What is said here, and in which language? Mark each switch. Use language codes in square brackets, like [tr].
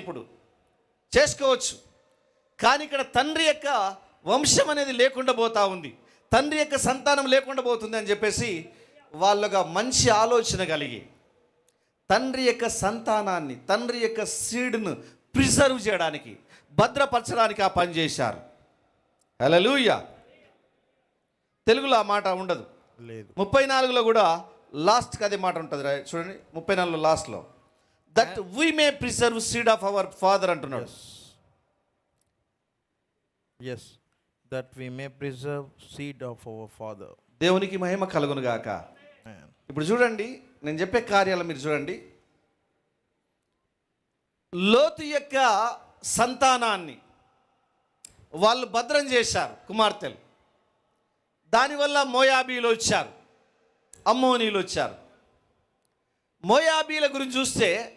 [te] ఇప్పుడు చేసుకోవచ్చు, కానీ ఇక్కడ తండ్రి యొక్క వంశం అనేది లేకుండా పోతా ఉంది, తండ్రి యొక్క సంతానం లేకుండా పోతుంది అని చెప్పేసి వాళ్ళగా మంచి ఆలోచన కలిగి తండ్రి యొక్క సంతానాన్ని, తండ్రి యొక్క సీడ్ను ప్రిజర్వ్ చేయడానికి, భద్రపరచడానికి ఆ పని చేశారు. హల్లెలూయా. తెలుగులో ఆ మాట ఉండదు, 34లో కూడా లాస్ట్కి అదే మాట ఉంటుంది. చూడండి, 34లో లాస్ట్లో [en] that we may preserve seed of our father [te] అంటున్నాడు. [en] yes that we may preserve seed of our father. [te] దేవునికి మహిమ కలుగును గాక. ఇప్పుడు చూడండి, నేను చెప్పే కార్యాలు మీరు చూడండి. లోతు యొక్క సంతానాన్ని వాళ్ళు భద్రం చేశారు కుమార్తెలు. దానివల్ల మోయాబీలు వచ్చారు, అమ్మోనీలు వచ్చారు. మోయాబీల గురించి చూస్తే